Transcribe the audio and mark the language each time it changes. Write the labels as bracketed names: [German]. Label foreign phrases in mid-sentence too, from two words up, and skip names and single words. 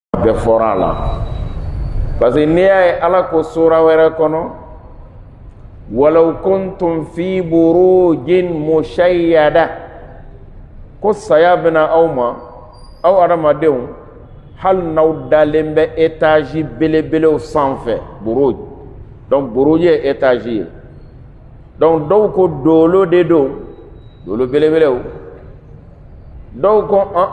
[Bambara] bɛɛ fɔra a la [French] parce que [Bambara] n'i y'a ye Ala ko sura wɛrɛ kɔnɔ [Arabic] ولو كنتم في بروج مشيدة [Bambara] ko saya bɛna aw ma aw adamadenw hali n'aw dalen bɛ étage belebelew sanfɛ buruj donc buruj ye étage ye donc dɔw ko dolo de don dolo belebelew dɔw ko